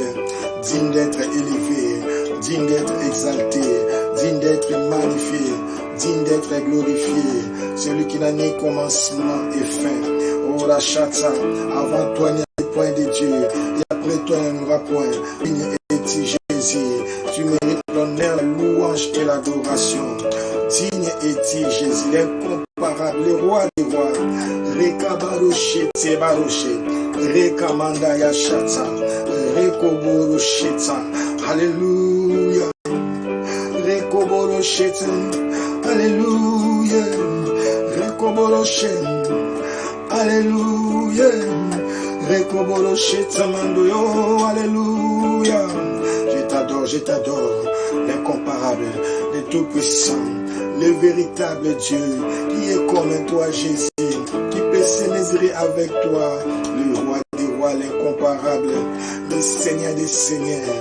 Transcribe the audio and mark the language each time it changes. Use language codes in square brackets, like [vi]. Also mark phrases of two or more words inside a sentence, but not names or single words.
[fr] Digne d'être élevé, digne d'être exalté, digne d'être magnifié, digne d'être glorifié, celui qui n'a ni commencement et fin. Oh Rachata, avant toi il n'y a point de Dieu, et après toi il n'y aura point. Digne est-il Jésus, tu mérites l'honneur, la louange et l'adoration. Digne est-il Jésus, l'incomparable, le roi des rois. Rekabaroche, Tebaroche, Rekamanda Yashata. Rekoboro Sheta, Alléluia. Rekoboro Sheta, Alléluia. Rekoboro Sheta, Alléluia. Rekoboro Sheta Mandoyo, Alléluia. Je t'adore, l'incomparable, le tout-puissant, le véritable Dieu, qui est comme toi, Jésus, qui peut se mesurer avec toi, le roi des rois, l'incomparable, le Seigneur des seigneurs.